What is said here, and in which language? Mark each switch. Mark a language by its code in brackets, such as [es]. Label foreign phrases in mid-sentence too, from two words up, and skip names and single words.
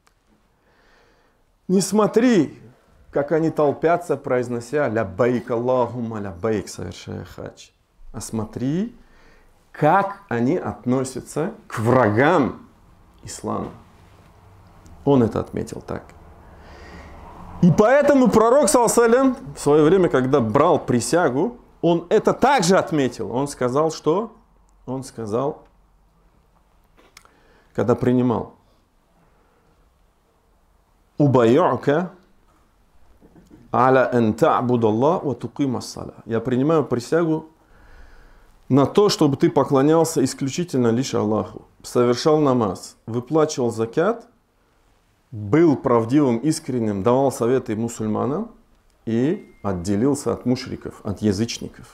[ru] Не смотри, как они толпятся, произнося [ar] «لبيك اللهم لبيك», [ru] совершая хадж. А смотри, как они относятся к врагам ислама. Он это отметил так. И поэтому пророк, [ar] صلى الله عليه وسلم, [ru] в свое время, когда брал присягу, он это также отметил. Он сказал, что? Он сказал, когда принимал. [ar] «أبايعك على أن تعبد الله وتقيم الصلاة». [ru] Я принимаю присягу на то, чтобы ты поклонялся исключительно лишь Аллаху, совершал намаз, выплачивал закят, был правдивым, искренним, давал советы мусульманам и отделился от мушриков, от язычников.